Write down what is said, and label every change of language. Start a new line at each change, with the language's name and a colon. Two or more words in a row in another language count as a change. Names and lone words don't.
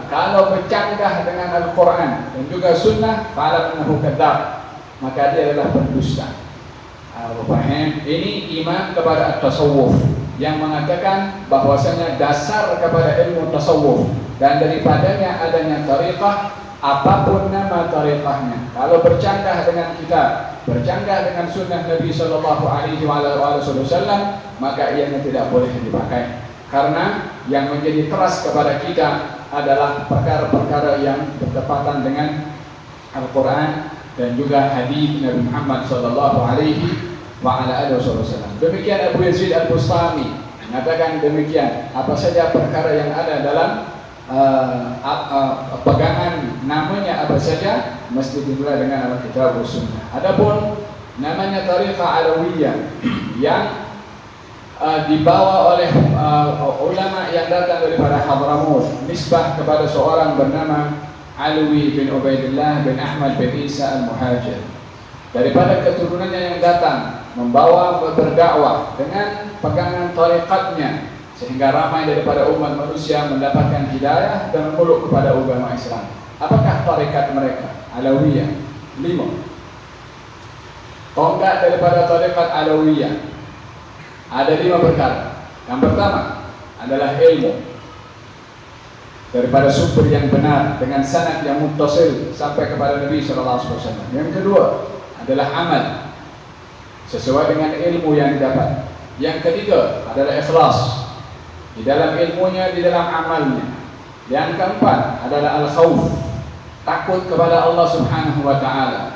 Malay: Kalau bercanggah dengan Al-Quran dan juga sunnah,
Arabic: فاعلم أنه كذاب,
Malay: maka dia adalah pendusta. Ini iman kepada at-tasawuf yang mengatakan bahwasanya dasar kepada ilmu tasawuf dan daripadanya adanya tariqah, apapun nama tariqahnya, kalau bercanggah dengan kitab, bercanggah dengan sunnah Nabi
Arabic: صلى الله عليه وسلم,
Malay: maka ianya tidak boleh dipakai. karena yang menjadi teras kepada kita adalah perkara-perkara yang bertepatan dengan Al-Quran dan juga hadis Nabi Muhammad
Arabic: صلى الله عليه وعلى آله وسلم.
Malay: Demikian Abu Yazid Al-Bustami mengatakan demikian, apa saja perkara yang ada dalam pegangan namanya apa saja mesti dimulai dengan
Arabic: الكتاب والسنة.
Malay: Adapun namanya Tariqah Alawiyah yang dibawa oleh ulama yang datang daripada Hadramut, nisbah kepada seorang bernama Alwi bin Ubaidillah bin Ahmad bin Isa Al-Muhajir, daripada keturunannya yang datang membawa berdakwah dengan pegangan tariqatnya, sehingga ramai daripada umat manusia mendapatkan hidayah dan memeluk kepada agama Islam. Apakah tarikat mereka? Alawiyah 5. Tonggak daripada tarikat Alawiyah ada 5 perkara. Yang pertama adalah ilmu daripada sumber yang benar dengan sanad yang muttasil sampai kepada Nabi
Arabic: صلى الله عليه وسلم.
Malay: Yang kedua adalah amal sesuai dengan ilmu yang didapat. Yang ketiga adalah ikhlas di dalam ilmunya, di dalam amalnya. Yang keempat adalah al-khauf, takut kepada Allah
Arabic: سبحانه وتعالى.